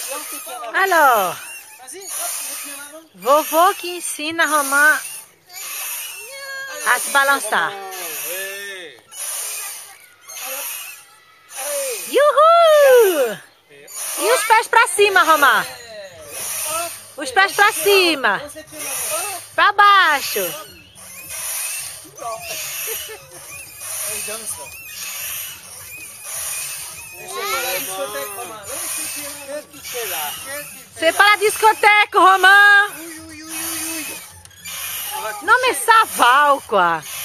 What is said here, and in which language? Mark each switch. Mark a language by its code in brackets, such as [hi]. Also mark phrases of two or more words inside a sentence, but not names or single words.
[fr] Alors, [pt] vovô que ensina a Romã a se balançar. Uhul! E os pés pra cima, Romã? Os pés pra cima. Pra baixo. [fr] C'est pas la discothèque, Romain. Non mais ça va ou quoi?